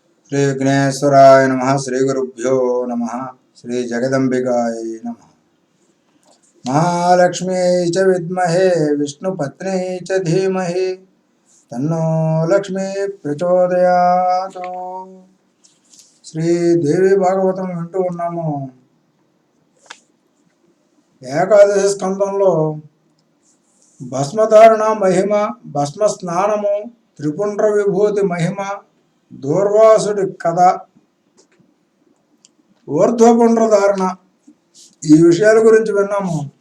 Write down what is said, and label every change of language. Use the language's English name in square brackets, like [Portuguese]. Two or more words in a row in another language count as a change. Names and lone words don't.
[Sanskrit] श्री विघ्नेश्वराय नमः। श्री गुरुभ्यो नमः। श्री जगदंबिकाय नमः। महालक्ष्मी च विद्महे विष्णुपत्नी च धीमहि तन्नो लक्ष्मी प्रचोदयात्। [Telugu] శ్రీదేవి భాగవతం వింటూ ఉన్నాము. ఏకాదశి స్కందంలో భస్మధారణ మహిమ, భస్మ స్నానము, త్రిపుండ్ర విభూతి మహిమ, దూర్వాసుడి కథ, ఊర్ధ్వపుండ్ర ధారణ, ఈ విషయాల గురించి విన్నాము.